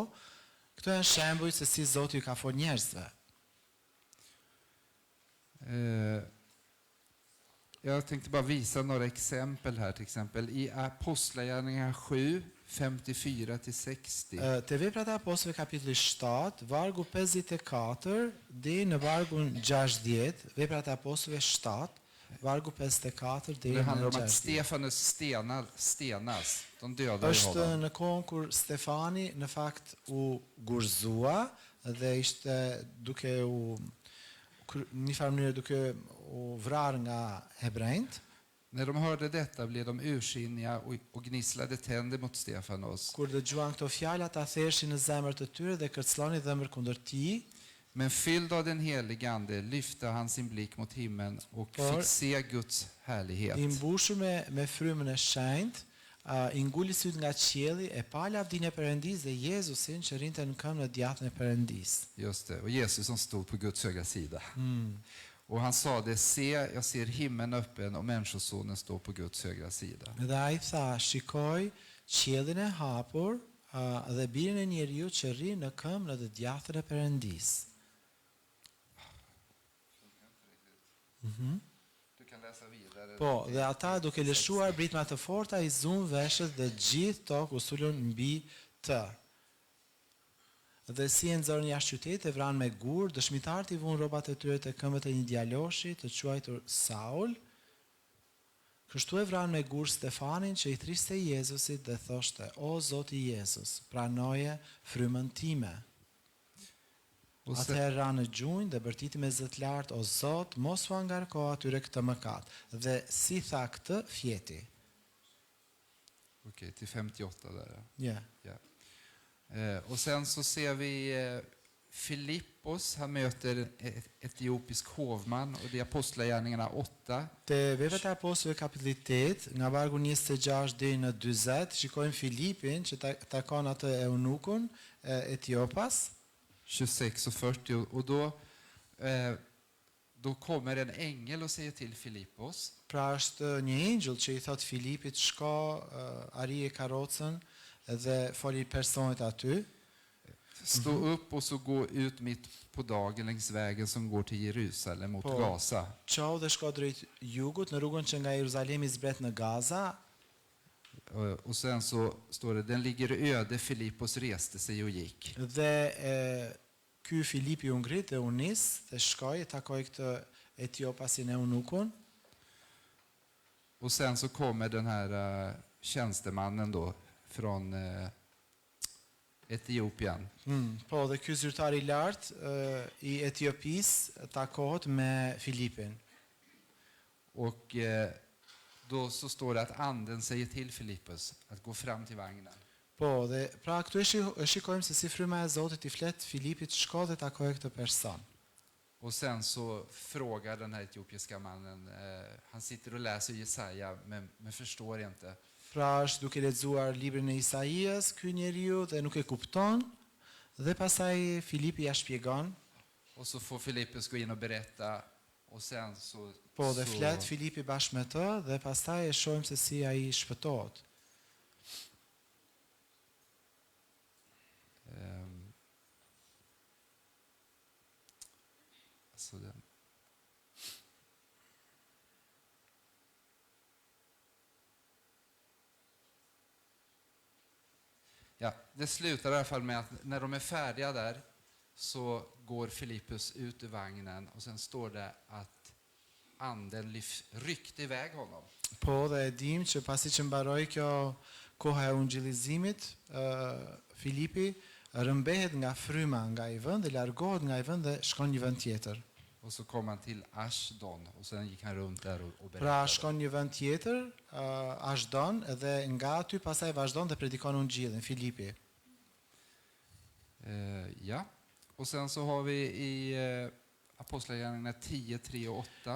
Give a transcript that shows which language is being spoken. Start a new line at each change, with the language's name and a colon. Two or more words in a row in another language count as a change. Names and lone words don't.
Albanian: Këto janë shembuj se si Zoti ju ka folur njerëzve.
Swedish: Jag tänkte bara visa några exempel här, till exempel i Apostlagärningarna 7, 54-60.
Albanian: Te veprat e apostëve kapitulli 7, vargu 54 deri në vargun 60, veprat e apostëve 7, vargu 54 deri
Swedish: Det
Albanian: në
Swedish: handlar om att 60. Stefanus stenas. De dödade
Albanian: Është
Swedish: honom.
Albanian: në kohën kur Stefani në fakt u gurzua dhe ishte duke një farë mënyrë duke u vrarë nga hebrejt.
Swedish: När de hörde detta blev de ursinniga och gnisslade tänder mot Stefanos.
Albanian: Kur dëgjuan këto fjalë, ata theshin në zemër të tyre dhe kërcëllonin dhëmër kundër tij.
Swedish: Men fylld av den helige ande lyfte han sin blick mot himlen och fick se Guds härlighet.
Albanian: I mbushur me frymën e shenjtë, i nguli syt nga qielli, e pa lavdinë e Perëndisë dhe Jezusin që rinte në këmbë në djathtën e Perëndisë.
Swedish: Just det, och Jesus som stod på Guds högra sida. Och han sa det, se, jag ser himlen öppen och människosonen står på Guds högra sida.
Albanian: Dhe ai tha, shikoj qiellin e hapur dhe birin e njeriu që rri në këmbë në të djathtën e Perëndisë.
Swedish: Du kan läsa vidare.
Albanian: Po, dhe ata duke lëshuar britma të forta i zum veshët dhe gjithë tokë u sulën mbi të. Dhe si e nxorën jashtë qytetit e vranë me gur, dëshmitarët i vunë rrobat e tyre te këmbët e një djaloshi të quajtur Saul. Kështu e vranë me gur Stefanin që i thriste Jezusit dhe thoshte: O Zoti Jezus, pranoje frymën time. Atëherë ra në gjunjë dhe bërtiti me zë të lartë: O Zot, mos u angarko atyre këtë mëkat. Dhe si tha këtë, fjeti.
Swedish: Okej, till 58 där. Ja. Ja. Och sen så ser vi Filippos, han möter en etiopisk hovman och det är Apostlagärningarna 8.
Albanian: Te veprat e apostëve kapitulli 8, nga vargu 26 deri në 40, shikojmë Filipin që takon atë eunukun Etiopas.
Swedish: 26 och 40 och då kommer en ängel och säger till Filippos.
Albanian: Pra është një engjëll që i thot Filipit, shko, arije karrocën dhe foli personit aty.
Swedish: Stå upp och så gå ut midt på dagen längs vägen som går till Jerusalem mot Gaza.
Albanian: Qau dhe shko drejt jugut në rrugën që nga Jeruzalemi zbret në Gaza.
Swedish: Och sen så står det, den ligger öde, Filippos reste sig och gick.
Albanian: Dhe ky Filipi u ngrit dhe u nis dhe shkoi, takoi këtë Etiopasin e unukun.
Swedish: Och sen så kommer den här tjänstemannen då från Etiopien.
Albanian: Po, dhe ky zyrtar I lartë I Etiopisë takohet me Filipin.
Swedish: Och då så står det att anden säger till Filippus att gå fram till vagnen.
Albanian: Po, dhe pra këtu e shikojmë se si fryma e Zotit I flet Filipit shko dhe takoje këtë person.
Swedish: Och sen så frågar den här etiopiska mannen, han sitter och läser Jesaja men förstår inte.
Albanian: Pra është duke lexuar librin e Isaias, ky njeriu dhe nuk e kupton, dhe pastaj Filipi ja shpjegon.
Swedish: Och så får Filippus gå in och berätta och sen så
Albanian: Po, dhe flet Filipi bashkë me të dhe pastaj e shohim se si ai shpëtohet.
Swedish: Alltså den. Ja, det slutar I alla fall med att när de är färdiga där så går Filippus ut ur vagnen och sen står det att anden ryckte iväg honom.
Albanian: Po, dhe e dim që pasi që mbaroi kjo koha e ungjillizimit, Filipi rëmbehet nga fryma nga I vend dhe largohet nga I vend dhe shkon një vend tjetër.
Swedish: Och så kom han till Ashdod och sen gick han runt där och berättade.
Albanian: Pra shkon një vend tjetër, Ashdod, dhe nga aty pastaj vazhdon dhe predikon ungjillin Filipi.
Swedish: Ja. Och sen så har vi I Apostlagärningarna 10, 3 och 8.